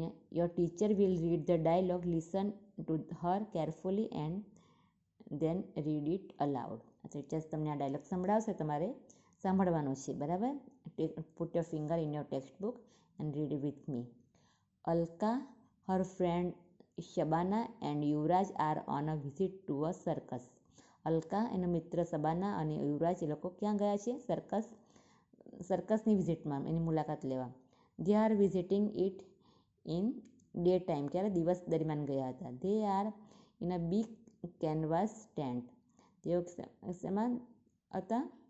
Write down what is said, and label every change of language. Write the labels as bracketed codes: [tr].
[en] Your teacher will read the dialogue. Listen to her carefully and then read it aloud. [gu] Teachers તમને આ dialog સંભળાવશે, તમારે સાંભળવાનો છે, બરાબર? [en] Put your finger in your textbook and read it with me. Alka, her friend Shabana and Yuvraj are on a visit to a circus. [gu] Alka એનો મિત્ર સબાના અને યુવરાજ એ લોકો ક્યાં ગયા છે? સર્કસની વિઝિટમાં, એની મુલાકાત લેવા. [en] they are visiting it in day time, [gu] ક્યારે? દિવસ દરમિયાન ગયા હતા. [en] they are in a big canvas tent, [gu] તેઓ શેમાં હતા?